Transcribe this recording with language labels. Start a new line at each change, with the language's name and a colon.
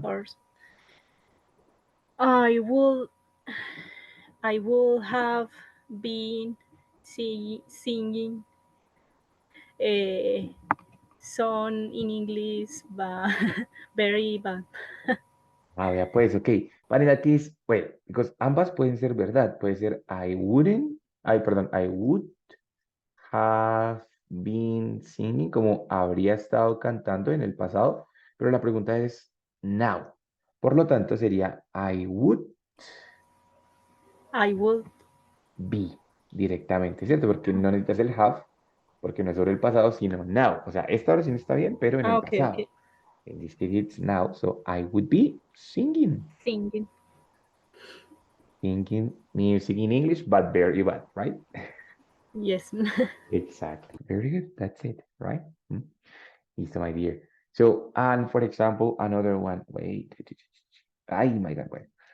English: course, I would I would have been singing a song in English, but very bad.
Spanish: Ah, vea, pues, ok.
English: But in that case, wait, because
Spanish: ambas pueden ser verdad. Puede ser
English: I would have been singing,
Spanish: como habría estado cantando en el pasado, pero la pregunta es
English: now.
Spanish: Por lo tanto, sería
English: I would I would.
Spanish: be directamente, ¿cierto? Porque no necesitas el have, porque no es sobre el pasado, sino
English: now.
Spanish: O sea, esta oración está bien, pero en el
English: Okay, okay.
Spanish: pasado.
English: In this case, it's now, so I would be singing. Singing. Singing music in English, but very bad, right? Yes. Exactly. Very good. That's it, right?
Spanish: Listo,
English: my dear. So, and for example, another one. Wait. Ay, my God, wait.